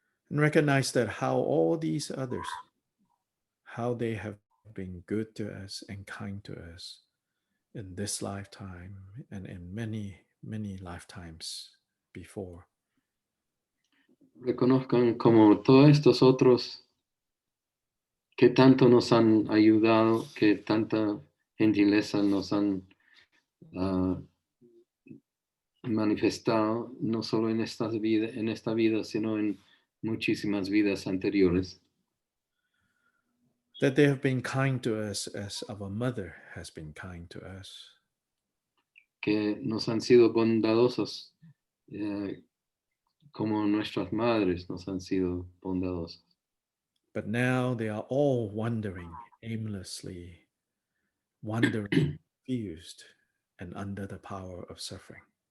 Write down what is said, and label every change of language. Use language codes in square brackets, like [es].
[en] And recognize that how all these others, how they have been good to us and kind to us in this lifetime and in many, many lifetimes before. [es] Reconozcan como todos estos otros que tanto nos han ayudado, que tanta gentileza nos han manifestado, no solo en esta vida, sino en muchísimas vidas anteriores. [en] That they have been kind to us as our mother has been kind to us. [es] Que nos han sido bondadosos como nuestras madres nos han sido bondadosas. [en] But now they are all wandering aimlessly, wandering, confused, and under the power of suffering.